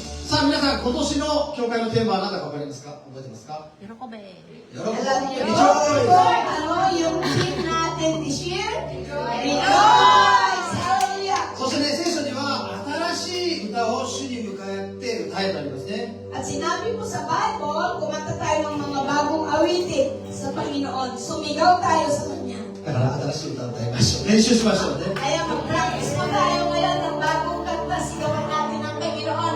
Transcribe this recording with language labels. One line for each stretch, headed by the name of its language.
Japanese: さあ皆さん、今年の教会のテーマは何だか分かりますか？覚えてますか？喜べ。喜べ。
Filipino: Alam niyo,
English: Rejoice.
Filipino: Lord, ano yung team natin this year? Rejoice!
English: Hallelujah!
Japanese: そしてね、聖書には新しい歌を主に向かって歌えとありますね。
Filipino: At sinabi po sa Bible, kumanta tayo ng mga bagong awitin sa Panginoon. Sumigaw tayo sa Kanya.
Japanese: だから新しい歌を歌いましょう。練習しましょうね。
Filipino: Kaya mag-practice po tayo ngayon ng bagong kanta. Sigawan natin ang Panginoon.